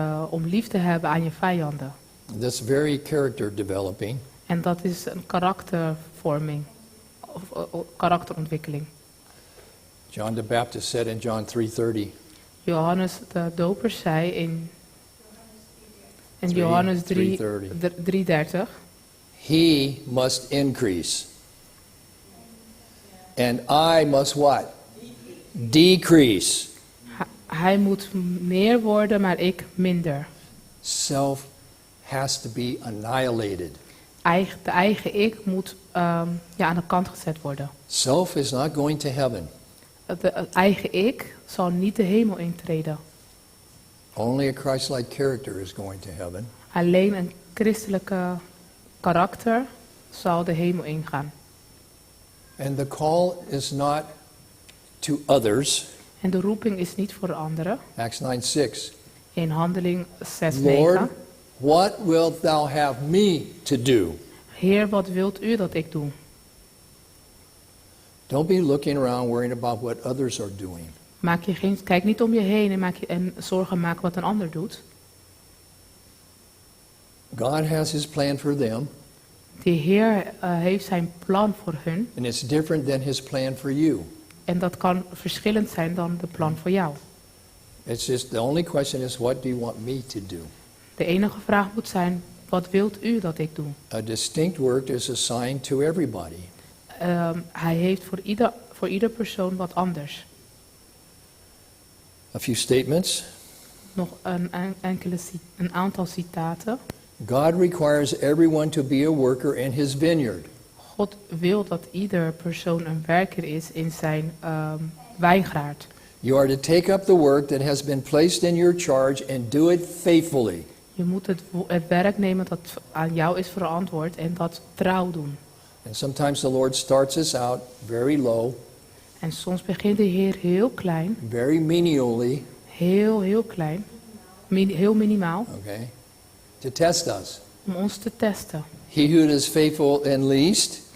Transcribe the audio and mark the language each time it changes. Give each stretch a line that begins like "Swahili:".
Dutch: Om lief te hebben aan je vijanden.
English: That's very character developing.
Dutch: En dat is een karaktervorming. Of karakterontwikkeling.
English: John the Baptist said in John 3:30,
Dutch: Johannes de Doper zei in Johannes 3:30.
English: he must increase, and I must what? decrease.
Dutch: Hij moet meer worden, maar ik minder.
English: Self has to be annihilated.
Dutch: De eigen ik moet aan de kant gezet worden.
English: Self is not going to heaven.
Dutch: Het eigen ik zal niet de hemel intreden.
English: Only a Christ-like character is going to heaven.
Dutch: Alleen een christelijke karakter zal de hemel ingaan.
English: And the call is not to others.
Dutch: En de roeping is niet voor de anderen.
English: Acts 9:6.
Dutch: In Handeling 6:9.
English: Lord, what wilt thou have me to do?
Dutch: Heer, wat wilt u dat ik doe?
English: Don't be looking around worrying about what others are doing.
Dutch: Kijk niet om je heen en zorgen maken wat een ander doet.
English: God has his plan for them,
Dutch: De Heer heeft zijn plan voor hun.
English: and it's different than his plan for you.
Dutch: En dat kan verschillend zijn dan de plan voor jou.
English: It's just the only question is, what do you want me to do?
Dutch: De enige vraag moet zijn, wat wilt u dat ik doe?
English: A distinct work is assigned to everybody.
Dutch: Hij heeft voor ieder persoon wat anders.
English: A few statements.
Dutch: Nog een aantal citaten.
English: God requires everyone to be a worker in his vineyard.
Dutch: God wil dat ieder persoon een werker is in zijn wijngaard.
English: You are to take up the work that has been placed in your charge and do it faithfully.
Dutch: Je moet het werk nemen dat aan jou is verantwoord en dat trouw doen.
English: And sometimes the Lord starts us out very low,
Dutch: En soms begint de Heer heel klein,
English: very menially,
Dutch: heel klein, heel minimaal,
English: okay, to test us.
Dutch: om ons te testen.
English: He who is faithful in least